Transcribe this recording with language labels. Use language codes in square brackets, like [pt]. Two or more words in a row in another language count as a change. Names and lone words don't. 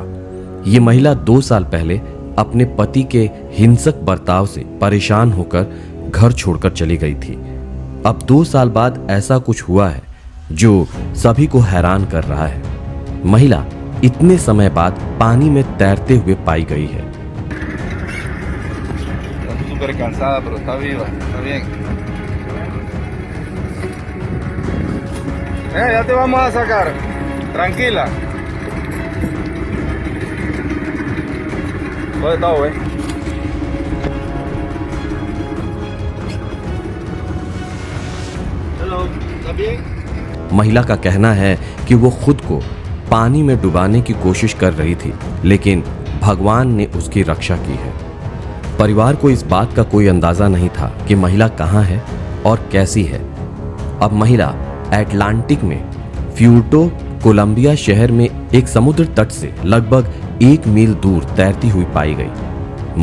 [hi] ये महिला 2 साल पहले अपने पति के हिंसक बर्ताव से परेशान होकर घर छोड़कर चली गई थी। अब 2 साल बाद ऐसा कुछ हुआ है जो सभी को हैरान कर रहा है। महिला इतने समय बाद पानी में तैरते हुए पाई गई है। [es] Súper cansada, pero está viva, está bien. Ya te vamos a sacar. Tranquila. ¿Dónde está, güey? Hello, ¿está bien? [hi] महिला का कहना है कि वो खुद को पानी में डुबाने की कोशिश कर रही थी, लेकिन भगवान ने उसकी रक्षा की है। परिवार को इस बात का कोई अंदाजा नहीं था कि महिला कहाँ है और कैसी है। अब महिला अटलांटिक में फ्यूर्टो कोलंबिया शहर में एक समुद्र तट से लगभग 1 मील दूर तैरती हुई पाई गई।